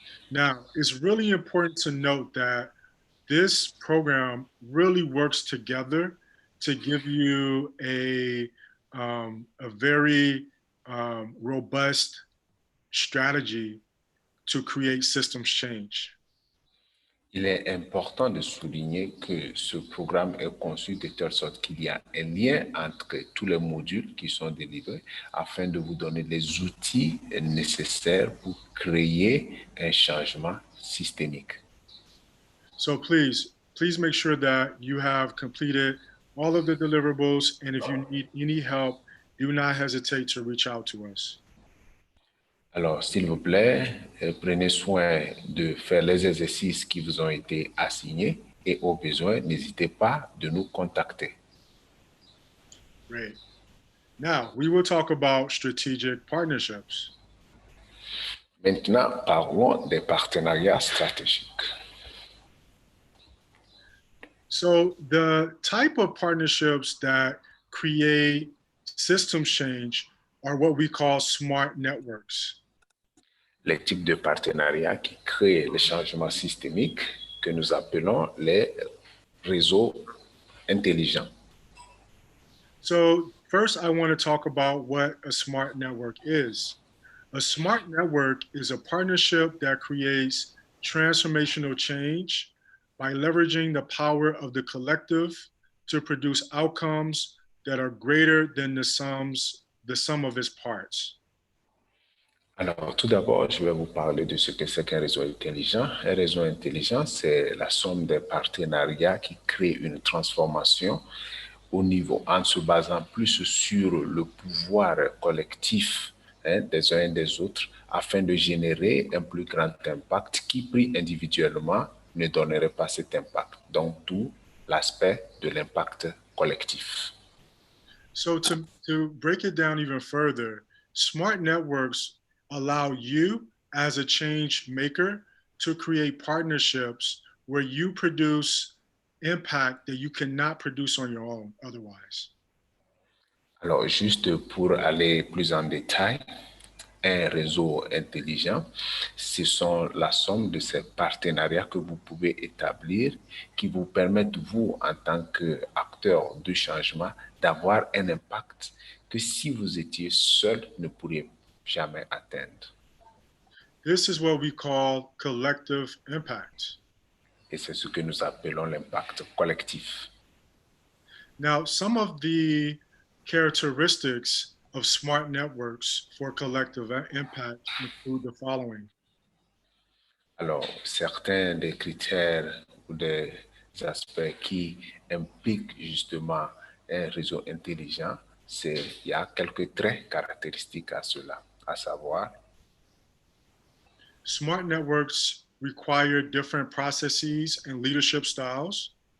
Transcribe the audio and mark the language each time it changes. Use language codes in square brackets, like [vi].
[en] Now, it's really important to note that this program really works together to give you a very robust strategy to create systems change. [fr] Il est important de souligner que ce programme est conçu de telle sorte qu'il y a un lien entre tous les modules qui sont délivrés afin de vous donner les outils nécessaires pour créer un changement systémique. [en] So please make sure that you have completed all of the deliverables, and if you need any help, do not hesitate to reach out to us. [fr] Alors, s'il vous plaît, prenez soin de faire les exercices qui vous ont été assignés et au besoin, n'hésitez pas de nous contacter. [en] Great. Now, we will talk about strategic partnerships. [fr] Maintenant, parlons des partenariats stratégiques. [en] So, the type of partnerships that create system change are what we call smart networks. [fr] Les types de partenariats qui créent les changements systémiques que nous appelons les réseaux intelligents. [en] So, first, I want to talk about what a smart network is. A smart network is a partnership that creates transformational change by leveraging the power of the collective to produce outcomes that are greater than the sum of its parts. [fr] Alors, tout d'abord, je vais vous parler de ce que c'est qu'un réseau intelligent. Un réseau intelligent, c'est la somme des partenariats qui créent une transformation au niveau, en se basant plus sur le pouvoir collectif des uns et des autres, afin de générer un plus grand impact qui, pris individuellement, ne donnerait pas cet impact. Donc, tout l'aspect de l'impact collectif. [en] So to break it down even further, smart networks allow you as a change maker to create partnerships where you produce impact that you cannot produce on your own otherwise. [fr] Alors, juste pour aller plus en détail, un réseau intelligent, ce sont la somme de ces partenariats que vous pouvez établir qui vous permettent, vous, en tant qu'acteur de changement, d'avoir un impact que si vous étiez seul, ne pourriez jamais atteindre. [en] This is what we call collective impact. [fr] Et c'est ce que nous appelons l'impact collectif. [en] Now, some of the characteristics of smart networks for collective impact include the following. [fr] Alors, certains des critères ou des aspects qui impliquent justement un réseau intelligent, il y a quelques traits caractéristiques à cela, à savoir, [en] Smart networks require different processes and leadership styles.